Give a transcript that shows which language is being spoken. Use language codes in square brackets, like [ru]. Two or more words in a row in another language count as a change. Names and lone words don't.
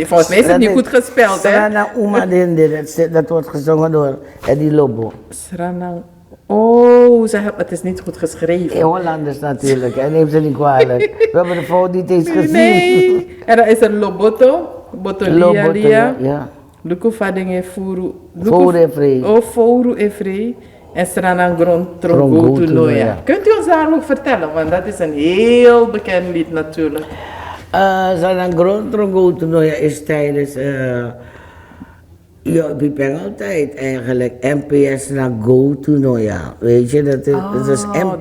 [nl] Volgens mij is het niet goed gespeld, hè? Sranaguma Dinde, dat wordt gezongen door Eddie Lobo. Sranang. Oh, het is niet goed geschreven. Hollanders natuurlijk, en neemt ze niet kwalijk. We hebben de foto niet eens gezien. Nee. En dan is er Loboto, Botolia Lia. Ja. Luku Fadenge Furu. Fouru Efree. Oh, Fouru Efree. En Sranang Trongo Trongo Tunoya. Kunt u ons daarover vertellen? Want dat is een heel bekend lied natuurlijk. Sranang Trongo Tunoya is tijdens Pipeng-tijd eigenlijk. NPS naar Go Tunoya. Weet je, dat is NPS.